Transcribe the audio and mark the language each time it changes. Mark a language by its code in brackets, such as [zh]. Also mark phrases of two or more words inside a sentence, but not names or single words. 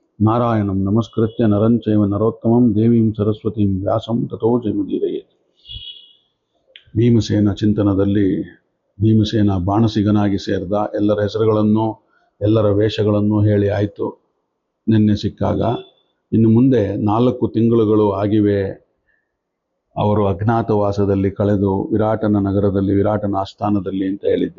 [sa] ನಾರಾಯಣಂ ನಮಸ್ಕೃತ್ಯ ನರಂ ಚೈವ ನರೋತ್ತಮಂ ದೇವೀಂ ಸರಸ್ವತೀಂ ವ್ಯಾಸಂ ತಥೋ ಜಯಮುದೀರಯೇತ್. [kn] ಭೀಮಸೇನ ಚಿಂತನದಲ್ಲಿ ಭೀಮಸೇನ ಬಾಣಸಿಗನಾಗಿ ಸೇರಿದ ಎಲ್ಲರ ಹೆಸರುಗಳನ್ನು ಎಲ್ಲರ ವೇಷಗಳನ್ನು ಹೇಳಿ ಆಯಿತು ನಿನ್ನೆ ಸಿಕ್ಕಾಗ. ಇನ್ನು ಮುಂದೆ 4 ತಿಂಗಳುಗಳು ಆಗಿವೆ ಅವರು ಅಜ್ಞಾತವಾಸದಲ್ಲಿ ಕಳೆದು ವಿರಾಟನ ನಗರದಲ್ಲಿ ವಿರಾಟನ ಆಸ್ಥಾನದಲ್ಲಿ ಅಂತ ಹೇಳಿದ್ದೆ.